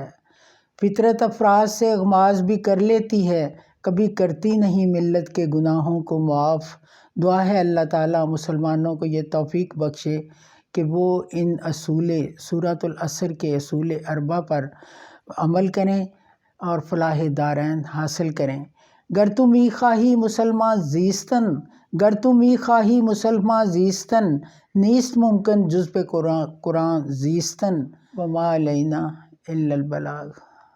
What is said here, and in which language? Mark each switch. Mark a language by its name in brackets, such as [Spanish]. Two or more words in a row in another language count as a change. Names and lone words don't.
[Urdu] فطرت افراد سے اغماض بھی کر لیتی ہے، کبھی کرتی نہیں ملت کے گناہوں کو معاف۔ دعا ہے اللہ تعالیٰ مسلمانوں کو یہ توفیق بخشے کہ وہ ان اصول سورۃ العصر کے اصول 4 پر عمل کریں اور فلاح دارین حاصل کریں۔ [Persian] گر تو می خواہی مسلمان زیستن، گر تو می خواہی مسلمان زیستن، نیست ممکن جز پہ قرآن زیستن، [Arabic] وما علینا الا البلاغ۔